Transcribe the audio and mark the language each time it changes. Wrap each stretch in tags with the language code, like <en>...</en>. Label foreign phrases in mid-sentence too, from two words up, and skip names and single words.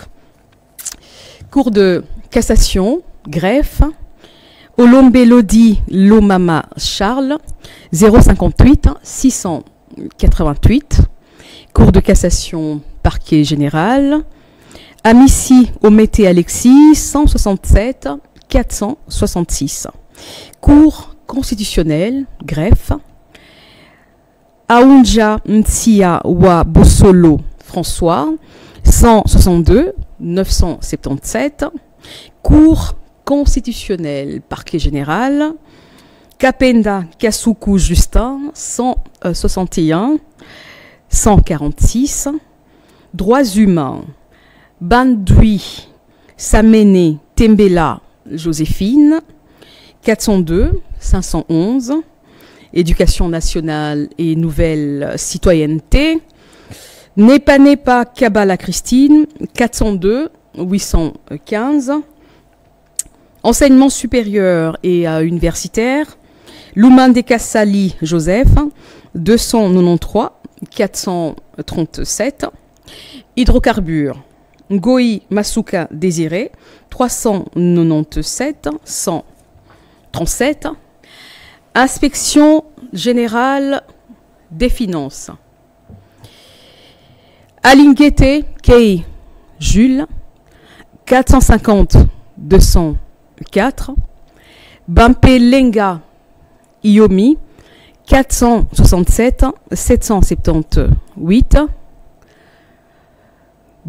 <fr>Cour de cassation, greffe, Olombe Lodi Lomama Charles, 058 688. Cour de cassation, parquet général, Amici Omete Alexis, 167 466. Cour constitutionnelle, greffe, Aounja Ntia Wa Bossolo François, 162 977. Cour constitutionnelle, parquet général, Kapenda Kasuku Justin, 161 146. Droits humains, Bandui Samene Tembela Joséphine, 402 511. Éducation nationale et nouvelle citoyenneté, Nepa Kabala Christine, 402 815. Enseignement supérieur et universitaire, Lumande Kassali Joseph, 293 437. Hydrocarbures, Ngoi Masuka Désiré, 397 137. Inspection générale des finances, Alinguete Kei Jules, 450 204. Bampelenga Iomi, 467 778.</fr>